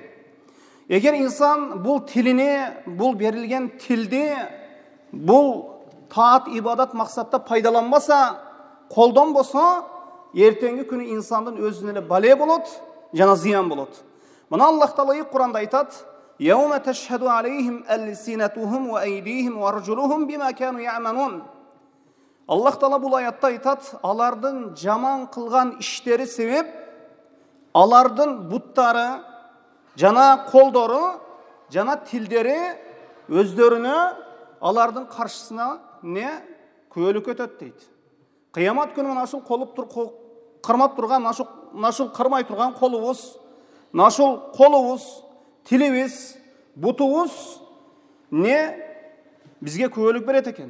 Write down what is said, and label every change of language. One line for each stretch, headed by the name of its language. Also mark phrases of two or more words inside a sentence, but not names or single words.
Kyrgyz: Эгер инсан бул тилини, бул берилген тилди бул таат ибадат максатта пайдаланбаса, колдонбосо, эртеңки күнү инсандын өзүнө эле бале болот, жана зыян болот. Мына
Arabic: الله تعالى
Kyrgyz: Кур'анда айтат:
Arabic: "يوم تشهد عليهم ألسنتهم وأيديهم وأرجلهم بما كانوا يعملون." الله تعالى
Kyrgyz: бул аятта айтат: алардын жаман кылган иштери себеп алардын буттары, жана колдору, жана тилдери өздөрүнө алардын каршысына күбөлүк өтөт дейт. Кыямат күнү мына ушул кармап турган, мына ушул кармай турган колубуз, мына ушул колубуз, тилибиз, бутубуз бизге күбөлүк берет экен.